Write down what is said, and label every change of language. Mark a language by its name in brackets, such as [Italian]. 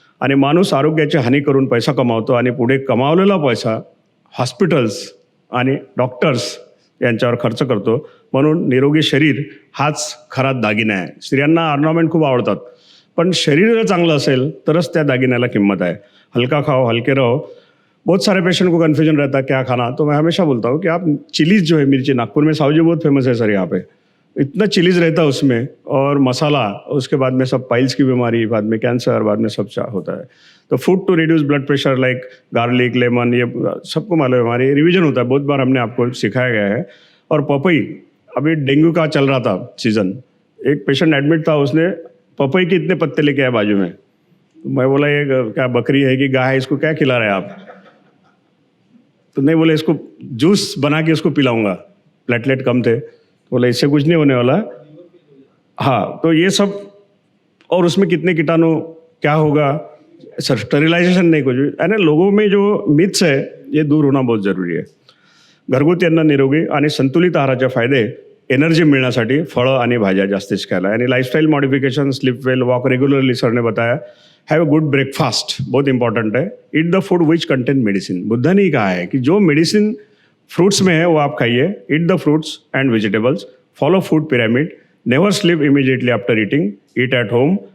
[Marathi] आणि माणूस आरोग्याची हानी करून पैसा कमावतो आणि पुढे कमावलेला पैसा हॉस्पिटल्स आणि डॉक्टर्स यांच्यावर खर्च करतो. म्हणून निरोगी शरीर हाच खरा दागिना आहे. स्त्रियांना ऑर्नामेंट खूप आवडतात, पण शरीर जर चांगलं असेल तरच त्या दागिन्याला किंमत आहे. [Hindi] हल्का खाओ, हल्के रहो. बहुत सारे पेशेंट को कन्फ्यूजन रहता है क्या खाना, तो मैं हमेशा बोलता हूँ कि आप चिलीज़ जो है, मिर्ची, नागपुर में सावजी बहुत फेमस है सर, यहाँ पे इतना चिलीज़ रहता है उसमें, और मसाला, उसके बाद में सब पाइल्स की बीमारी, बाद में कैंसर, बाद में सब होता है. तो food to reduce blood pressure like garlic, lemon, ये सबको मालूम है. हमारी रिवीजन होता है, बहुत बार हमने आपको सिखाया गया है. और पपई, अभी डेंगू का चल रहा था सीज़न, एक पेशेंट एडमिट था, उसने पपई के इतने पत्ते लेके आए बाजू में. मैं बोला ये क्या बकरी है कि गाय है, इसको क्या खिला रहे हैं आप? तो नहीं, बोले इसको जूस बना के इसको पिलाऊंगा, प्लेटलेट कम थे. बोले इससे कुछ नहीं होने वाला. हाँ, तो ये सब, और उसमें कितने कीटाणु, क्या होगा सर, [Marathi] स्टरिलायझेशन नाही, [Hindi] कुछ है ना. लोगों में जो मिथ्स है ये दूर होना बहुत जरुरी आहे. [Marathi] घरगुती अन्न, निरोगी आणि संतुलित आहाराचे फायदे, एनर्जी मिळण्यासाठी फळं आणि भाज्या जास्तीच खायला. [English] आणि lifestyle modification, sleep well, walk regularly, [Hindi] sir ने बताया. [English] have a good breakfast, [Hindi] बहुत इंपॉर्टेंट है. [English] Eat the food which contain medicine. [Hindi] Buddha ने कहा है कि जो मेडिसिन फ्रूट्स में है वो आप खाइए. [English] Eat the fruits and vegetables. Follow food pyramid. Never sleep immediately after eating. Eat at home.